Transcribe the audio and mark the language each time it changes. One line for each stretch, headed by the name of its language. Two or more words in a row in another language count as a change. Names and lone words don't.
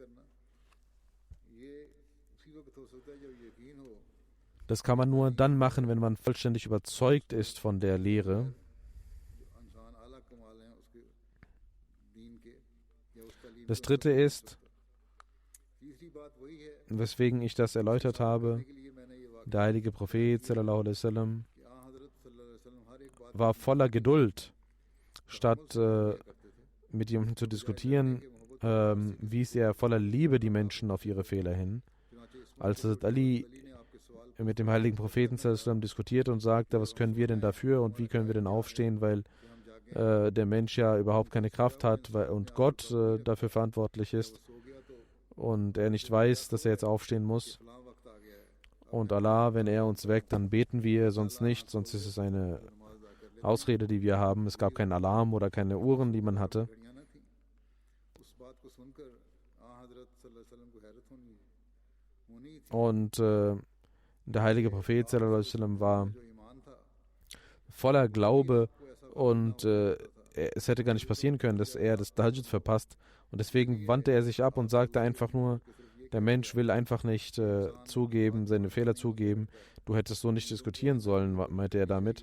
German: Das kann man nur dann machen, wenn man vollständig überzeugt ist von der Lehre. Das dritte ist, weswegen ich das erläutert habe, der heilige Prophet
Arabic: صلى الله عليه وسلم
German: war voller Geduld. Statt mit jemandem zu diskutieren, wies er voller Liebe die Menschen auf ihre Fehler hin. Als Ali mit dem heiligen Propheten
Arabic: صلى الله عليه وسلم
German: diskutierte und sagte, was können wir denn dafür und wie können wir denn aufstehen, weil der Mensch ja überhaupt keine Kraft hat und Gott dafür verantwortlich ist und er nicht weiß, dass er jetzt aufstehen muss. Und Allah, wenn er uns weckt, dann beten wir, sonst nicht, sonst ist es eine Ausrede, die wir haben. Es gab keinen Alarm oder keine Uhren, die man hatte. Und der heilige Prophet
Arabic: صلى الله عليه وسلم
German: war voller Glaube und es hätte gar nicht passieren können, dass er das Tahajjud verpasst. Und deswegen wandte er sich ab und sagte einfach nur, der Mensch will einfach nicht zugeben, seine Fehler zugeben. Du hättest so nicht diskutieren sollen, meinte er damit.